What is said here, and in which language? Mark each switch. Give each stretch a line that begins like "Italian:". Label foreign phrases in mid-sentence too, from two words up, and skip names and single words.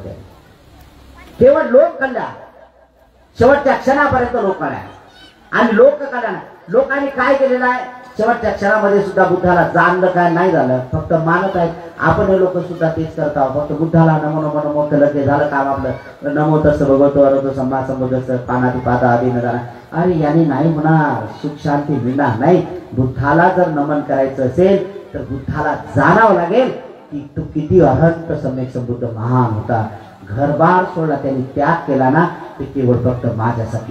Marathi: त्याने केवळ लोक कल्याण, शेवटच्या क्षणापर्यंत लोक कल्याण आणि लोक कल्याण. लोकांनी काय केलेलं आहे, शेवटच्या क्षणामध्ये सुद्धा बुद्धाला जाणलं काय नाही झालं, फक्त मानत आहेत. आपण हे लोक सुद्धा तेच करत आहोत. फक्त बुद्धाला नमो नमो नमो केलं की झालं काम आपलं.
Pali: नमो तसं भगवतो अरतो सम्मा संबुद्धस्य पानाती पादा
Marathi: आदी न जाणार. अरे याने नाही होणार, सुख शांती मिळणार नाही. बुद्धाला जर नमन करायचं असेल तर बुद्धाला जाणावं लागेल की तू किती अनंत सम्यक संबुद्ध महान होता. घरबार सोडला, त्यांनी त्याग केला ना, ते केवळ फक्त माझ्यासाठी.